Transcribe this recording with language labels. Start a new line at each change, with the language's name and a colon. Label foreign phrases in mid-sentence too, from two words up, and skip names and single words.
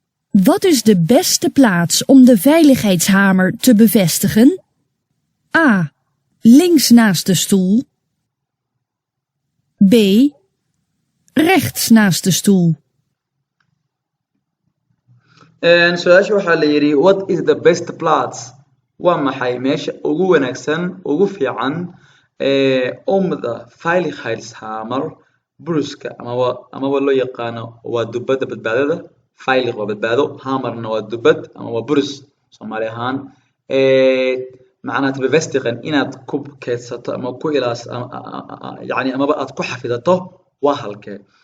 Dutch: Wat is de beste plaats om de veiligheidshamer te bevestigen? A. Links naast de stoel. B. Rechts naast de stoel.
Somali: En su'aasha waxaa la yidhi,
English: "What is the best place?"
Somali: Waa maxay meesha ugu wanaagsan, ugu fiican, eh,
Dutch: om de veiligheidshamer,
Somali: buruska, amaba, amaba loo yaqaano waa dubadda badbaadada, veilig waa badbaado, hamarna waa dubad, ama waa burus, Soomaali ahaan. Eh, macnaha,
Dutch: te bevestigen,
Somali: inaad ku keedsato ama ku ilaas-, a-, a-, a-, a-, yacni, amaba aad ku xafidato, waa halkee?